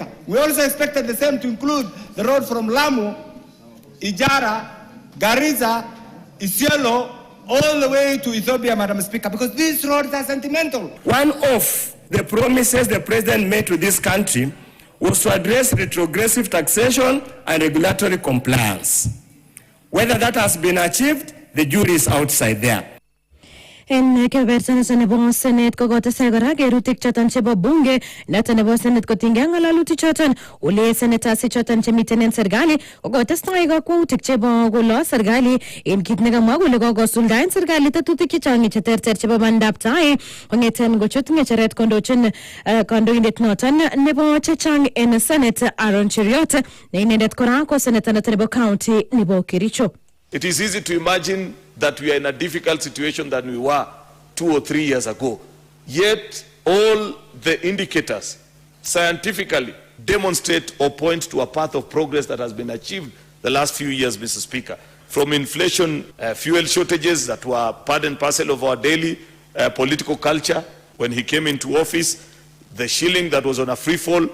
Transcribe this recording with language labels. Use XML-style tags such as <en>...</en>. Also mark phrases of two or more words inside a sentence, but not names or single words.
<en>We also expected the same to include the road from Lamu, Ijara, Garissa, Isiolo, all the way to Ethiopia, Madam Speaker, because these roads are sentimental. One of the promises the President made to this country was to address retrogressive taxation and regulatory compliance. Whether that has been achieved, the jury is outside there.</en> <kln>En kebeberta nebo Senate kokotesai kora kerutik choton chebo bunge noton nebo Senate kotinygei ak ng'alalutik choton ule senators choton chemiten en serikali kokotestai kakwautik chebo kolo serikali en kit nekamwa kole kokosuldaen serikali tetutik chechang cheterter chebo bandab tai kong'eten kochut ng'echeret kondochin kandoindet noton nebo chechang en Senate Aaron Cheriot ne inendet kora ko senator noton nebo county nebo Kericho.</kln> <en>It is easy to imagine that we are in a difficult situation than we were 2 or 3 years ago. Yet all the indicators scientifically demonstrate or point to a path of progress that has been achieved the last few years, Mr. Speaker. From inflation, fuel shortages that were part and parcel of our daily political culture when he came into office, the shilling that was on a free fall.</en>